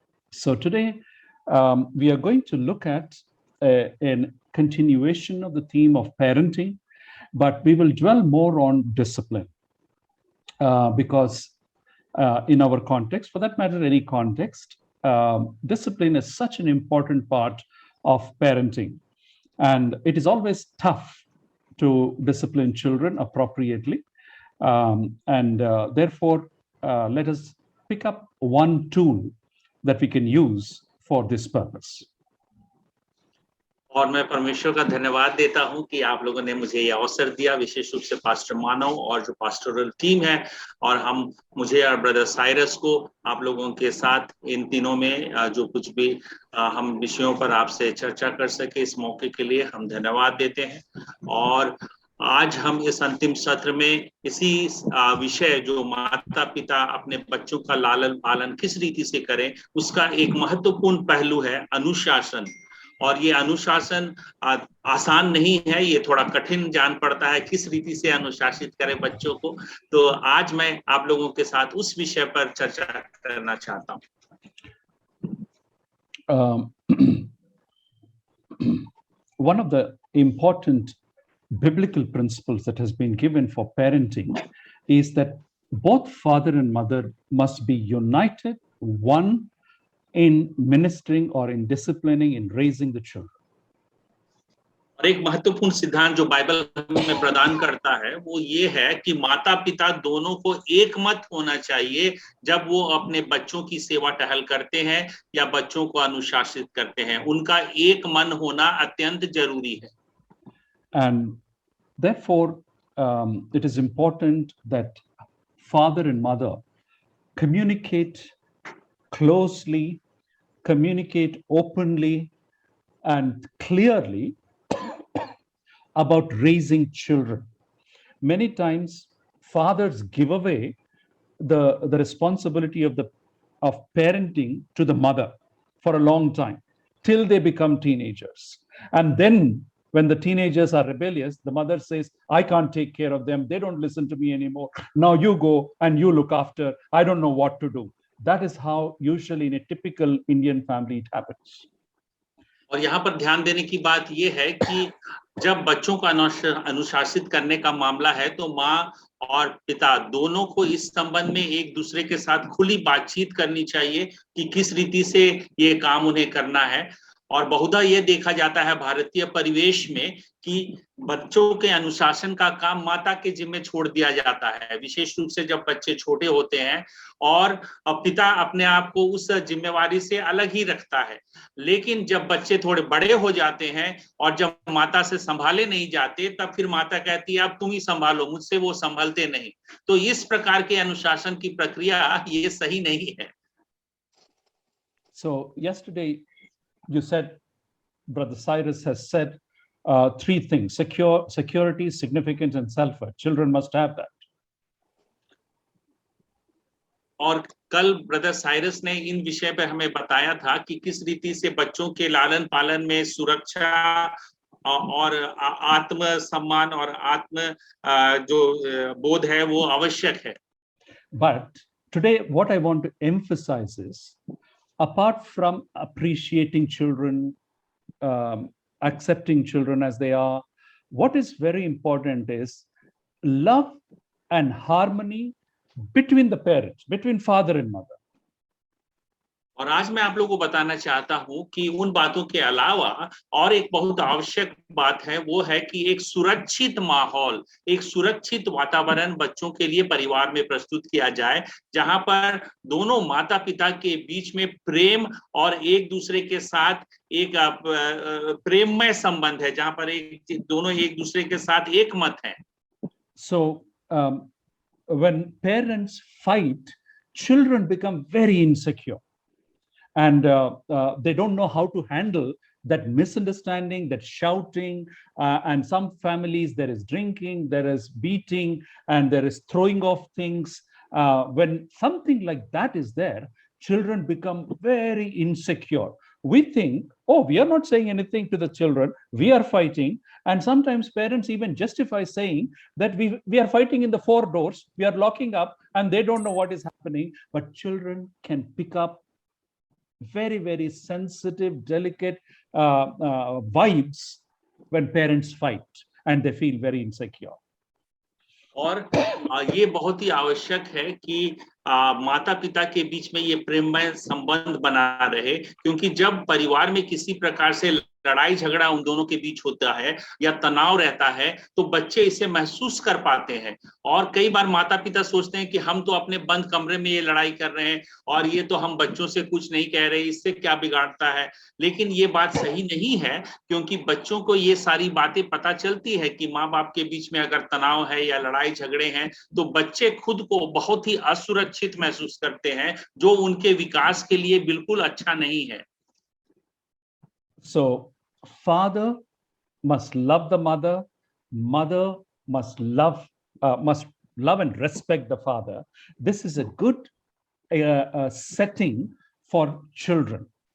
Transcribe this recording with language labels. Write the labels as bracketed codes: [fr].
[en] So today, we are going to look at a continuation of the theme of parenting, but we will dwell more on discipline because in our context, for that matter, any context, discipline is such an important part of parenting. And it is always tough to discipline children appropriately. Therefore, let us pick up one tool that we can use for this purpose. [hi] और मैं परमेश्वर का धन्यवाद देता हूं कि आप लोगों ने मुझे यह अवसर दिया, विशेष रूप से पास्टर मानव और जो पास्टोरल टीम है, और मुझे और ब्रदर साइरस को आप लोगों के साथ इन तीनों में जो कुछ भी हम विषयों पर आपसे चर्चा कर सके, इस मौके के लिए हम धन्यवाद देते हैं। और आज हम इस अंतिम सत्र में इसी विषय जो माता पिता अपने बच्चों का लालन पालन किस रीति से करें, उसका एक महत्वपूर्ण पहलू है अनुशासन। और ये अनुशासन आसान नहीं है, ये थोड़ा कठिन जान पड़ता है किस रीति से अनुशासित करें बच्चों को। तो आज मैं आप लोगों के साथ उस विषय पर चर्चा करना चाहता हूं। [en] One of the important biblical principles that has been given for parenting is that both father and mother must be united, one in ministering or in disciplining, in raising the children. [hi] और एक महत्वपूर्ण सिद्धांत जो Bible हमें प्रदान करता है वो ये है कि माता पिता दोनों को एक मत होना चाहिए जब वो अपने बच्चों की सेवा टहल करते हैं या बच्चों को अनुशासित करते हैं। उनका एक मन होना अत्यंत जरूरी है। [en] And therefore, it is important that father and mother communicate closely, communicate openly and clearly about raising children. Many times, fathers give away the responsibility of parenting to the mother for a long time till they become teenagers. And then when the teenagers are rebellious, the mother says, I can't take care of them. They don't listen to me anymore. Now you go and you look after. I don't know what to do. That is how usually in a typical Indian family it happens. [hi] और यहाँ पर ध्यान देने की बात ये है कि जब बच्चों को अनुशासित करने का मामला है तो माँ और पिता दोनों को इस संबंध में एक दूसरे के साथ खुली बातचीत करनी चाहिए कि किस रीति से ये काम उन्हें करना है। और बहुधा ये देखा जाता है भारतीय परिवेश में कि बच्चों के अनुशासन का काम माता के जिम्मे छोड़ दिया जाता है, विशेष रूप से जब बच्चे छोटे होते हैं, और पिता अपने आप को उस जिम्मेवारी से अलग ही रखता है। लेकिन जब बच्चे थोड़े बड़े हो जाते हैं और जब माता से संभाले नहीं जाते, तब फिर माता कहती है अब तुम ही संभालो, मुझसे वो संभलते नहीं। तो इस प्रकार के अनुशासन की प्रक्रिया ये सही नहीं है। [en] So yesterday you said, Brother Cyrus has said three things: security, significance, and self-worth. Children must have that. [hi] और कल ब्रदर साइरस ने इन विषय पर हमें बताया था कि किस रीति से बच्चों के लालन पालन में सुरक्षा और आत्म सम्मान और आत्म जो बोध है वो आवश्यक है। [en] But today what I want to emphasize is, apart from appreciating children, accepting children as they are, what is very important is love and harmony between the parents, between father and mother. [hi] और आज मैं आप लोगों को बताना चाहता हूं कि उन बातों के अलावा और एक बहुत आवश्यक बात है, वो है कि एक सुरक्षित माहौल, एक सुरक्षित वातावरण बच्चों के लिए परिवार में प्रस्तुत किया जाए, जहां पर दोनों माता पिता के बीच में प्रेम और एक दूसरे के साथ एक प्रेममय संबंध है, जहां पर दोनों एक दूसरे के साथ एक मत है। [en] So when parents fight, children become very insecure, and they don't know how to handle that misunderstanding, that shouting, and some families there is drinking, there is beating, and there is throwing of things. When something like that is there, children become very insecure. We think, oh, we are not saying anything to the children, we are fighting. And sometimes parents even justify saying that we are fighting in the four doors, we are locking up, and they don't know what is happening. But children can pick up very, very sensitive, delicate vibes when parents fight, and they feel very insecure. [hi] और ये बहुत ही आवश्यक है कि माता पिता के बीच में ये प्रेममय संबंध बना रहे, क्योंकि जब परिवार में किसी प्रकार से लड़ाई झगड़ा उन दोनों के बीच होता है या तनाव रहता है, तो बच्चे इसे महसूस कर पाते हैं। और कई बार माता पिता सोचते हैं कि हम तो अपने बंद कमरे में ये लड़ाई कर रहे हैं और ये तो हम बच्चों से कुछ नहीं कह रहे, इससे क्या बिगाड़ता है। लेकिन ये बात सही नहीं है, क्योंकि बच्चों को ये सारी बातें पता चलती है कि माँ बाप के बीच में अगर तनाव है या लड़ाई झगड़े हैं, तो बच्चे खुद को बहुत ही असुरक्षित महसूस करते हैं, जो उनके विकास के लिए बिल्कुल अच्छा नहीं है। [en] So father must love the mother, mother must love and respect the father. This is a good setting for children.